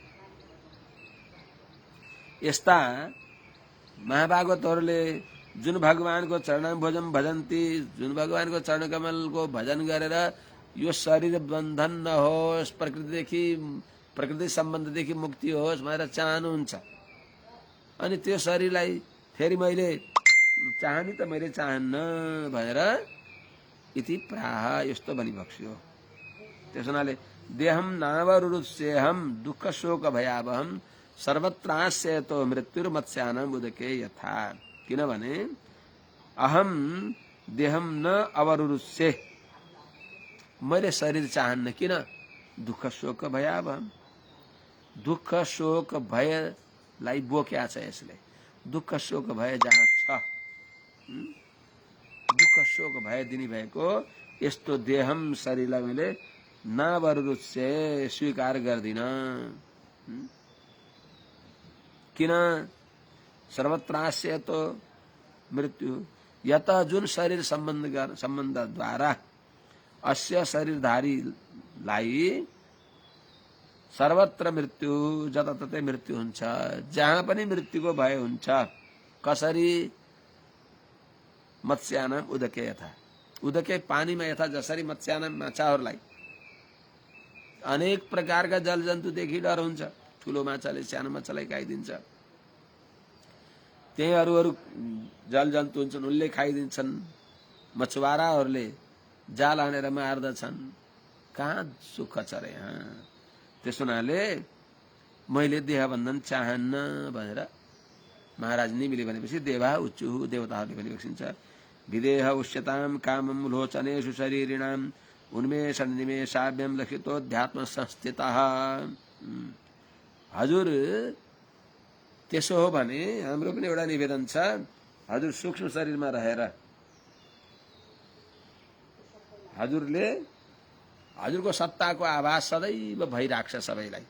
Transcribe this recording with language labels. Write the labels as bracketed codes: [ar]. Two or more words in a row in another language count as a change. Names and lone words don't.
[ne] यस्ता महाभागवतहरूले जुन भगवानको [sa] चरणाम्भोजम भजन्ती, [ne] जुन भगवानको चरणकमलको भजन गरेर यो शरीर बन्धन नहोस्, प्रकृति सम्बन्धदेखि मुक्ति होस् भनेर चाहनुहुन्छ, अनि त्यो शरीरलाई फेरि मैले चाहनी त मैले चाहन्न भनेर [sa] इति प्राह, [ne] यस्तो भनिबक्स्यो। त्यस हुनाले [sa] देहम नावरुरुत्सेहम दुःख शोक भयावहम सर्वत्रास्यतो मृत्युर्मत्स्यानाम् उदके यथा। किनभने अहम देहम न अवरुरुष्ये, [ne] मैले शरीर चाहन्न। किन? [sa] दुःख शोक भयावहम्, [ne] दुःख शोक भयलाई बोक्या छ यसले। दुःख शोक भय जहाँ छ, दुःख शोक भय दिने भएको यस्तो देहम शरीरलाई मैले नवरुरुष्ये स्वीकार गर्दिन। किन? [sa] सर्वत्रास्यतो मृत्यु, [ne] यत जुन शरीर सम्बन्धद्वारा अस्य शरीरधारीलाई सर्वत्र मृत्यु, जताततै मृत्यु हुन्छ, जहाँ पनि मृत्युको भय हुन्छ। कसरी? [sa] मत्स्यानाम उदके यथा, [ne] उदके पानीमा यथा जसरी मत्स्यानाम माछाहरूलाई अनेक प्रकारका जलजन्तुदेखि डर हुन्छ, ठुलो माछाले सानो माछालाई खाइदिन्छ, त्यही अरू जलजन्तु हुन्छन् उनले खाइदिन्छन्, मछुवाराहरूले जाल हानेर मार्दछन्, कहाँ सुख छ र यहाँ। त्यस हुनाले मैले देहबन्धन चाहन्न भनेर महाराज निमिले भनेपछि [sa] देवा उच्चु, [ne] देवताहरूले भनेपछि छ [sa] विदेह उच्यताम कामम लोचनेषु शरीरिणाम उन्मेष निमेषाभ्यम लक्षितोऽध्यात्म संस्थितः। [ne] हजुर त्यसो हो भने हाम्रो पनि एउटा निवेदन छ, हजुर सूक्ष्म शरीरमा रहेर हजुरले हजुरको सत्ताको आभास सदैव भइराख्छ सबैलाई।